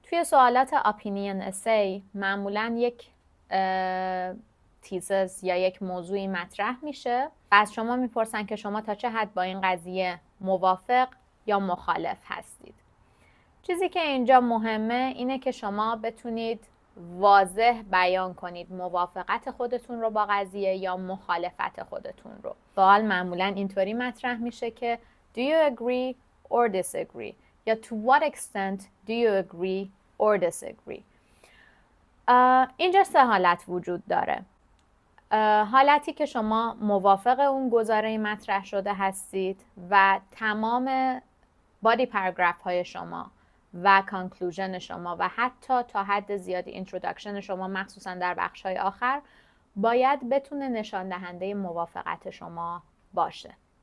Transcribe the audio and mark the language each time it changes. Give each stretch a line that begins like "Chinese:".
Persian: توی سوالات اپینین اسی معمولاً یک تیزز یا یک موضوعی مطرح میشه و از شما میپرسن که شما تا چه حد با این قضیه موافق یا مخالف هستید. چیزی که اینجا مهمه اینه که شما بتونید واضح بیان کنید موافقت خودتون رو با قضیه یا مخالفت خودتون رو. سوال معمولا اینطوری مطرح میشه که
English: Do you agree or disagree؟
Persian: یا
English: To what extent do you agree or disagree؟
Persian: اینجا 3 حالت وجود داره. حالتی که شما موافق اون گزاره مطرح شده هستید و تمام بادی پاراگراف های شما و کانکلوژن شما و حتی تا حد زیادی اینترودکشن شما مخصوصا در بخش های آخر باید بتونه نشان دهنده موافقت شما باشه.